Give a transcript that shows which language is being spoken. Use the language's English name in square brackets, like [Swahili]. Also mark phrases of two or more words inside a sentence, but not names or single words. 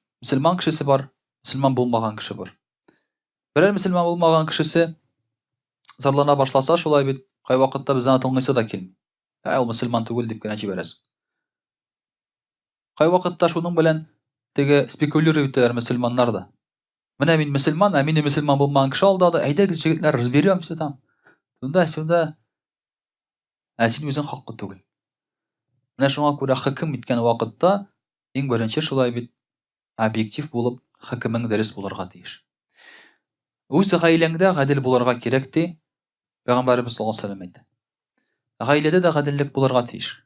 [Tatar] Мөселман кешесе бар, мөселман булмаган кеше бар. Берәр мөселман булмаган кешесе зарлана башласа, шулай бит, кай вакытта бездән тыңлыйсы да килми. Ул мөселман түгел дип кенә җибәрәс. Кай вакытта шуның белән теге спекулируй итәләр мөселманнар да. Менә мин мөселман, ә мине мөселман булмаган кеше алдады. Әйдәгез җегетләр, [Russian] разберемся там. Тunda-сюда. [Tatar] Ә син үзең хаклы түгел. Менә шуңа күрә хөкем иткән вакытта иң беренче шулай бит объектив булып хөкемең дөрес булырга тиеш. Үз гаиләңдә гадел булырга кирәк ди. Пәйгамбәрбез [Arabic] صلى الله عليه وسلم [Tatar] әйтте. Гаиләдә дә гаделлек булырга тиеш.